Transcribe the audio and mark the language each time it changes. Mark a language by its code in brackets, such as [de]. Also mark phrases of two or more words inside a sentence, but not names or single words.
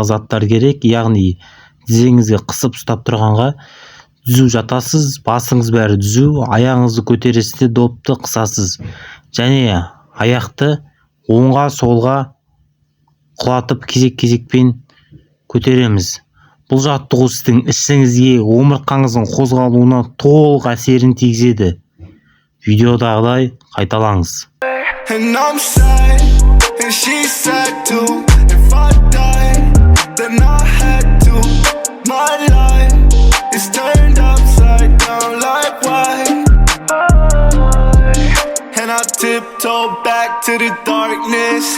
[kk] заттар керек, яғни тізеңізге қысып ұстап тұрғанға түзу жатасыз, басыңыз бәрі түзу, аяғыңызды көтересіз де допты қысасыз және аяқты оңға солға құлатып кезек-кезекпен көтереміз. Бұл жаттығу сіздің ішіңізге омыртқаңыздың қозғалуына толық әсерін тигізеді. Видеодағыдай қайталаңыз. [en] And I'm sad, and she's sad too. If I die, then I had to. My life is turned upside down like why? And I tiptoe back to the darkness.